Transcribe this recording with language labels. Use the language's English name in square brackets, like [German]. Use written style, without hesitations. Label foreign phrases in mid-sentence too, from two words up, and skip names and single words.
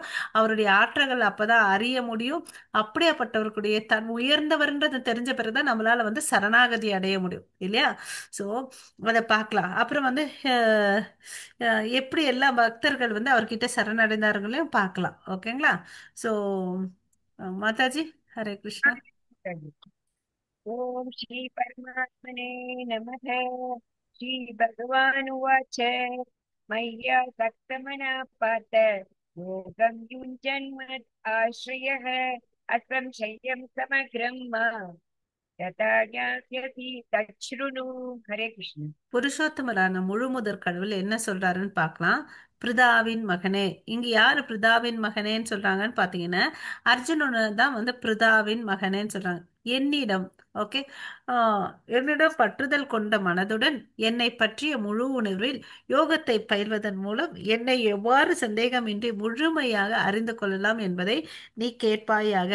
[Tamil] அவருடைய ஆற்றல்கள் அப்பதான் அறிய முடியும். அப்படியாப்பட்டவர்களுடைய தன் உயர்ந்தவர்ன்றது தெரிஞ்ச பிறகுதான் நம்மளால வந்து சரணாகதி அடைய முடியும் இல்லையா? சோ அதை பார்க்கலாம். அப்புறம் வந்து அஹ், எப்படி எல்லா பக்தர்கள் வந்து அவர்கிட்ட சரணடைந்தார்களையும் பார்க்கலாம். ஓகேங்களா? சோ மாதாஜி, [Sanskrit] हरे कृष्ण. ओम श्री परमात्मने नमः। श्री भगवानुवाच मय्या सक्तमना पात योगं युञ्जन्मत् आश्रयः असंशयं समग्रं माम् यथा ज्ञास्यसि तच्छृणु। हरे कृष्ण। [Tamil] புருஷோத்தமரான முழுமுதற் கடவுள் என்ன சொல்றாருன்னு பார்க்கலாம். பிருதாவின் மகனே, இங்க யாரு பிருதாவின் மகனேன்னு சொல்றாங்கன்னு பாத்தீங்கன்னா அர்ஜுனனை தான் வந்து பிருதாவின் மகனேன்னு சொல்றாங்க. என்னிடம், ஓகே, என்னிடம் பற்றுதல் கொண்ட மனதுடன் என்னை பற்றிய முழு உணர்வில் யோகத்தை பயில்வதன் மூலம் என்னை எவ்வாறு சந்தேகமின்றி முழுமையாக அறிந்து கொள்ளலாம் என்பதை நீ கேட்பாயாக.